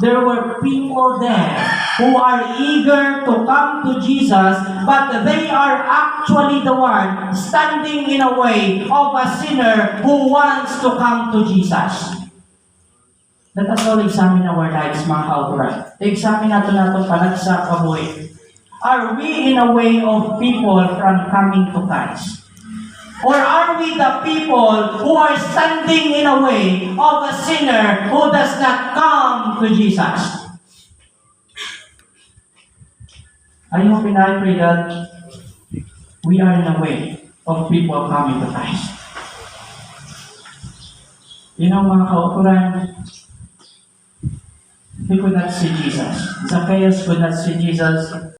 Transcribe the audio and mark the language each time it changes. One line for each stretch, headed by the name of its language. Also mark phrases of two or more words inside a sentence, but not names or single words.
English: There were people there who are eager to come to Jesus, but they are actually the one standing in a way of a sinner who wants to come to Jesus. Let us all examine our lives,
Hiligaynon: mga kauturan. Examine natin panagsa kabuhi.
English: Are we in a way of people from coming to Christ? Or are we the people who are standing in a way of a sinner who does not come to Jesus? I hope and I pray that we are in a way of people coming to Christ.
Hiligaynon: Mga kauturan,
English: he could not see Jesus. Zacchaeus could not see Jesus.